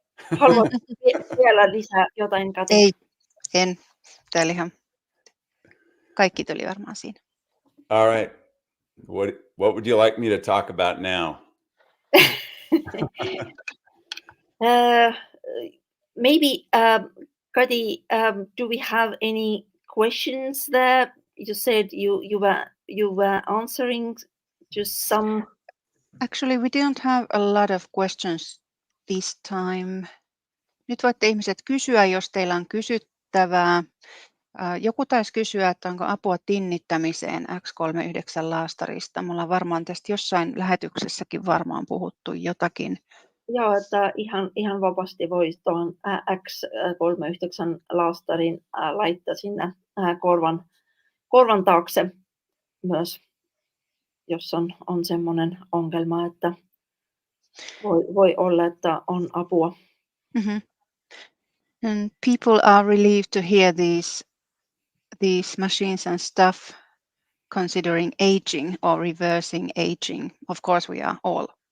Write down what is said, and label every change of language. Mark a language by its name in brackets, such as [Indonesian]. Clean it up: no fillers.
[Finnish] Haluatko vielä lisää jotain, Kati? Ei, en. Täällä ihan kaikki tuli varmaan siinä. [English] All right. What would you like me to talk about now? Maybe, Kati, do we have any questions there? You said you were answering just some. Actually, we don't have a lot of questions this time. [Finnish] Nyt voitte ihmiset kysyä, jos teillä on kysyttävää. Joku taisi kysyä, että onko apua tinnittämiseen X39 laastarista. Mulla on varmaan tästä jossain lähetyksessäkin varmaan puhuttu jotakin. Joo, että ihan vapaasti voi tuon X39 laastarin laittaa sinne korvan taakse myös, jos on semmoinen ongelma, että voi olla, että on apua. Mm-hmm. [English] And people are relieved to hear these machines and stuff considering aging or reversing aging. Of course we are all.